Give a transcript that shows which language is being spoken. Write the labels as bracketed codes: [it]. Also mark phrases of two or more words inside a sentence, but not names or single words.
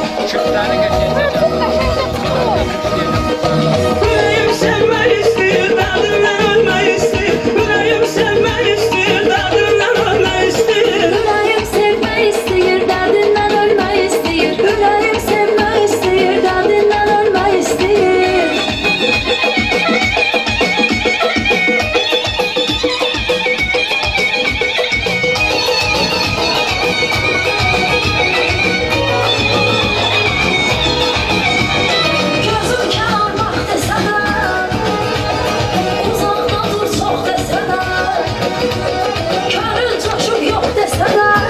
[tr] Yüreğim sevmek istiyor, derdimden ölmek istiyor. Yüreğim sevmek istiyor, derdimden ölmek istiyor. Yüreğim sevmek istiyor, derdinden ölmek istiyor. Yüreğim sevmek istiyor, derdinden ölmek istiyor. [az] Gözüm kararmaq desə də, uzaqda dur çox desə də, könül coşub yox desə də,